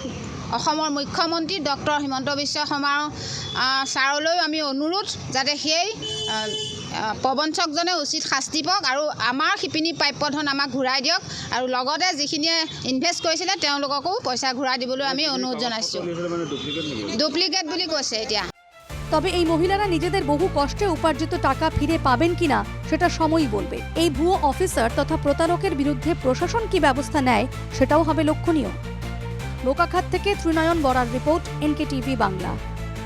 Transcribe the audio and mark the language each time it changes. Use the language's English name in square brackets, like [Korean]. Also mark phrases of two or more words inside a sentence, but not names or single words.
[Assamese] অসমৰ মুখ্যমন্ত্ৰী ডক্টৰ হিমন্ত বিশ্ব শৰ্মা ছাৰলৈও আমি অনুৰোধ যাতে সেই প্ৰবঞ্চকজনে উচিত শাস্তি পাওক আৰু আমাৰ শিপিনী প্ৰাপ্য ধন আমাক ঘূৰাই দিয়ক, আৰু লগতে যিখিনিয়ে ইনভেষ্ট কৰিছিলে তেওঁলোককো পইচা ঘূৰাই দিবলৈ আমি অনুৰোধ জনাইছোঁ। ডুপ্লিকেট বুলি কৈছে এতিয়া। [Bangla] তবে এই মহিলারা নিজেদের বহু কষ্টে উপার্জিত টাকা ফিরে পাবেন কিনা সেটা সময়ই বলবে। এই ভুয়ো অফিসার তথা প্রতারকের বিরুদ্ধে প্রশাসন কি ব্যবস্থা নেয় সেটাও হবে লক্ষণীয়। বোকাখাত থেকে ত্রিনয়ন বরার রিপোর্ট, NKTV বাংলা।